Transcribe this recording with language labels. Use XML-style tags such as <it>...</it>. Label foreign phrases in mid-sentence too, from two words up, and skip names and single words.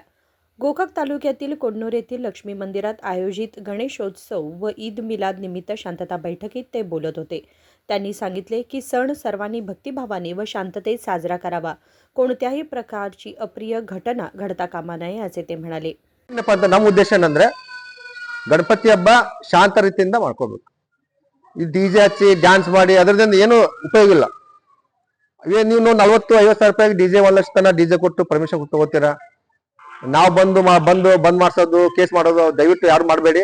<mr>गोकाक तालुक्यातील कोडनूर येथील लक्ष्मी मंदिरात आयोजित गणेशोत्सव व ईद मिलाद निमित्त शांतता बैठकीत ते बोलत होते. त्यांनी सांगितले की सण सर्वांनी भक्तिभावाने व शांततेत साजरा करावा. कोणत्याही प्रकारची अप्रिय घटना घडता कामा नये, असे ते म्हणाले.</mr> <kn>ಏನಪ್ಪ ಅಂತ ನಮ್ಮ ಉದ್ದೇಶ ಏನಂದ್ರೆ ಗಣಪತಿ ಹಬ್ಬ ಶಾಂತ ರೀತಿಯಿಂದ ಮಾಡ್ಕೋಬೇಕು. ಈ ಡಿಜೆ ಹಚ್ಚಿ ಡ್ಯಾನ್ಸ್ ಮಾಡಿ ಅದರಿಂದ ಏನು ಉಪಯೋಗ ಇಲ್ಲ. ನೀವು 40-50 ಸಾವಿರ ರೂಪಾಯಿ ಡಿಜೆ 1 ಲಕ್ಷ ತನ ಡಿಜೆ ಕೊಟ್ಟು ಪರ್ಮಿಷನ್ ಕೊಟ್ಟು ತಗೋತೀರಾ. ನಾವು ಬಂದ್ ಮಾಡ್ಸೋದು, ಕೇಸ್ ಮಾಡೋದು ದಯವಿಟ್ಟು ಯಾರು ಮಾಡಬೇಡಿ.</kn>